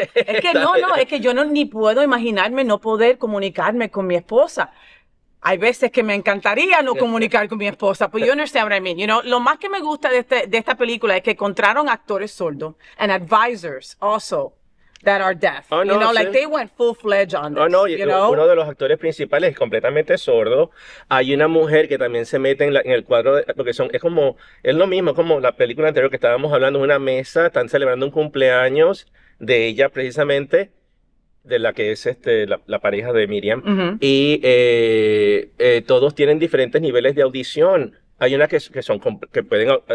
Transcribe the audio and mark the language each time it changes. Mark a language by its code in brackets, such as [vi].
[es] Es que yo ni puedo imaginarme no poder comunicarme con mi esposa. Hay veces que me encantaría no comunicar con mi esposa, [en] but you understand what I mean. You know, [es] lo más que me gusta de esta película es que encontraron actores sordos [en] and advisors also that are deaf. You know, like they went full-fledged on this. You know? [es] Uno de los actores principales es completamente sordo. Hay una mujer que también se mete en el cuadro, porque es lo mismo como la película anterior que estábamos hablando, una mesa, están celebrando un cumpleaños de ella precisamente, de la que es la pareja de Miriam, y todos tienen diferentes niveles de audición. Hay una que pueden